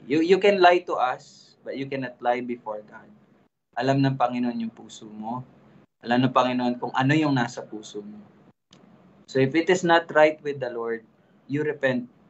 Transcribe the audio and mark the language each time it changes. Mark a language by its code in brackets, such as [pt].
[en] You can lie to us, but you cannot lie before God. [tl] Alam ng Panginoon yung puso mo. Alam ng Panginoon kung ano yung nasa puso mo. [en] So if it is not right with the Lord, you repent.